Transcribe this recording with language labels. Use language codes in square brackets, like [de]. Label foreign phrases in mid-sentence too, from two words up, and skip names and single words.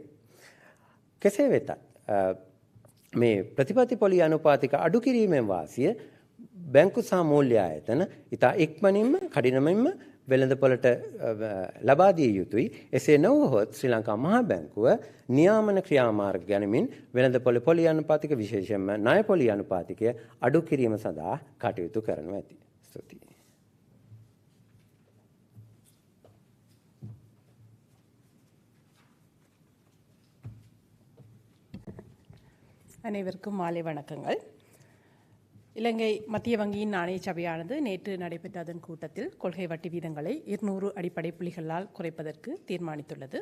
[si] කෙසේ වෙතත් මේ ප්‍රතිපත්ති පොලි අනුපාතික අඩු කිරීමෙන් වාසිය බැංකු සහ මූල්‍ය ආයතන ඉතා ඉක්මනින්ම කඩිනමින්ම වෙළඳපොළට ලබා දිය යුතුයි. එසේ නොවුවහොත් ශ්‍රී ලංකා මහා බැංකුව නියාමන ක්‍රියාමාර්ග ගනිමින් වෙළඳපොළ පොලි අනුපාතික විශේෂයෙන්ම ණය පොලි අනුපාතිකය අඩු කිරීම සඳහා කටයුතු කරනු ඇති. ස්තුතියි. [ta] அனைவருக்கும் மாலை வணக்கங்கள். இலங்கை மத்திய வங்கியின் நாணய சபையானது நேற்று நடைபெற்ற அதன் கூட்டத்தில் கொள்கை வட்டி வீதங்களை 200 அடிப்படை புள்ளிகளால் குறைப்பதற்கு தீர்மானித்துள்ளது.